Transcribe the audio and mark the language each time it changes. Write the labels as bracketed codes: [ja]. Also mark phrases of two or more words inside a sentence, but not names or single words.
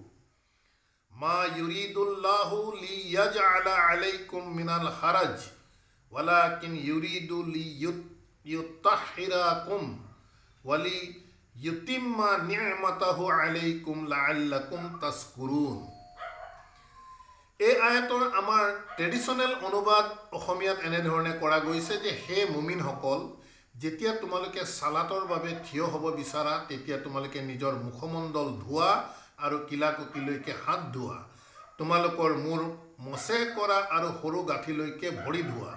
[ar] ما يريد الله ليجعل عليكم من حرج ولكن يريد ليطهركم وليتم نعمته عليكم لعلكم تشكرون. [as] এই আয়াতৰ আমাৰ ট্ৰেডিশ্যনেল অনুবাদ অসমীয়াত এনেধৰণে কৰা গৈছে যে হে মুমিনসকল, যেতিয়া তোমালোকে সালাতৰ বাবে থিয় হ'ব বিচাৰা, তেতিয়া তোমালোকে নিজৰ মুখমণ্ডল ধোৱা আৰু কিলাকুটিলৈকে হাত ধোৱা, তোমালোকৰ মূৰ মছে কৰা আৰু সৰু গাঁঠিলৈকে ভৰি ধোৱা।